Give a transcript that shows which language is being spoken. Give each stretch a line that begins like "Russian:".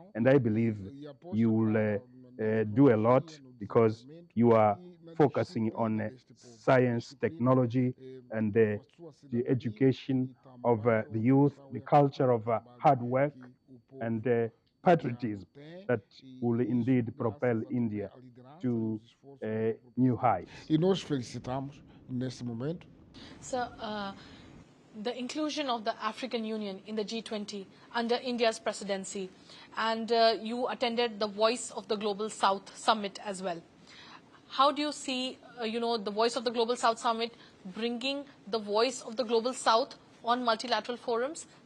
English: And I believe you will do a lot, because you are focusing on science, technology, and the education of the youth, the culture of hard work and patriotism that will indeed propel India to new heights.
Portuguese: E nós felicitamos nesse momento.
English: So, the inclusion of the African Union in the G20 under India's presidency, and you attended the Voice of the Global South Summit as well. How do you see, the Voice of the Global South Summit bringing the voice of the Global South on multilateral forums?